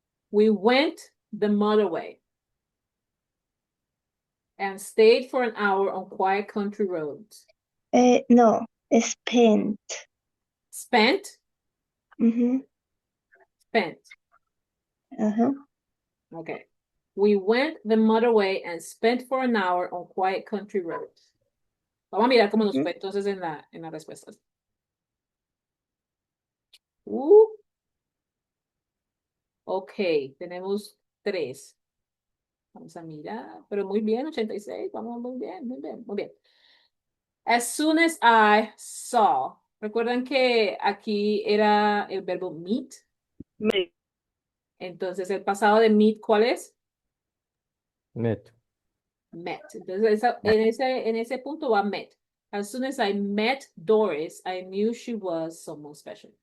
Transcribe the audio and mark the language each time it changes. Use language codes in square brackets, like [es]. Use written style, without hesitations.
[en] We went the motorway and stayed for an hour on quiet country roads. No, spent. Spent, Mm-hmm. spent. Uh-huh. Okay. We went the motorway and spent for an hour on quiet country roads. [es] Vamos a mirar cómo nos fue entonces en las respuestas. Ok, tenemos 3. Vamos a mirar, pero muy bien, 86. Vamos muy bien, muy bien, muy bien. [en] As soon as I saw. [es] ¿Recuerdan que aquí era el verbo meet? [en] Met. [es] Entonces, el pasado de meet, ¿cuál es? [en] Met. Met. [es] Entonces, en ese punto va met. [en] As soon as I met Doris, I knew she was someone special.